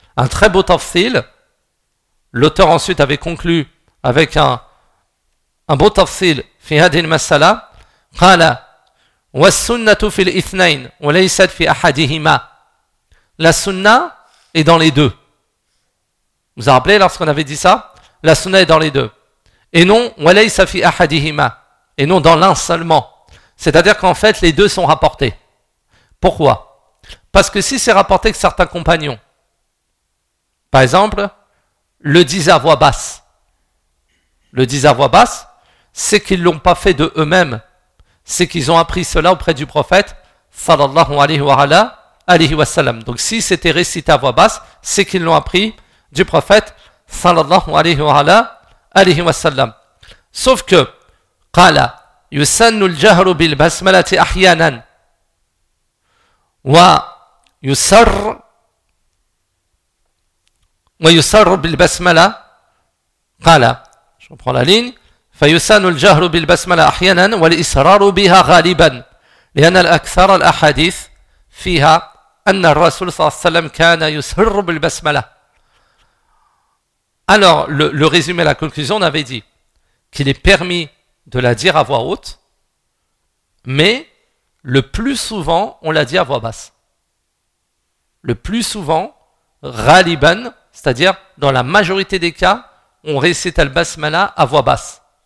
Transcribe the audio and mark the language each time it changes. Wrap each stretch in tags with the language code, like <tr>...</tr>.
<fr>Un très beau tafsil. L'auteur ensuite avait conclu avec un beau tafsil,</fr> <ar>fi hadhihi al-mas'ala, qala, وَالسُنَّةُ فِي الْإِثْنَيْنِ وَلَيْسَتْ فِي أَحَدِهِمَا.</ar> <fr>La sunna est dans les deux. Vous vous rappelez lorsqu'on avait dit ça? La sunna est dans les deux. Et non,</fr> <ar>وَلَيْسَ فِي أَحَدِهِمَا.</ar> <fr>Et non dans l'un seulement. C'est-à-dire qu'en fait, les deux sont rapportés. Pourquoi? Parce que si c'est rapporté que certains compagnons, par exemple, le disent à voix basse, le disent à voix basse, c'est qu'ils ne l'ont pas fait de eux-mêmes. C'est qu'ils ont appris cela auprès du prophète, sallallahu alayhi wa sallam. Donc si c'était récité à voix basse, c'est qu'ils l'ont appris du prophète, sallallahu alayhi wa sallam. Sauf que,</fr> <ar>qala, yusannu al-jahru bil basmalati ahyanan, wa yusarr, ويسر بالبسملة قال شوف على لين فيسن الجهر بالبسملة أحيانا والإصرار بها غالبا لأن الأكثر الأحاديث فيها أن الرسول صلى الله عليه وسلم كان يسر بالبسملة.</ar> <fr>Alors le résumé, la conclusion, on avait dit qu'il est permis de la dire à voix haute, mais le plus souvent on la dit à voix basse. Le plus souvent, غالبًا, c'est-à-dire, dans la majorité des cas, on récite al-basmala à voix basse.</fr>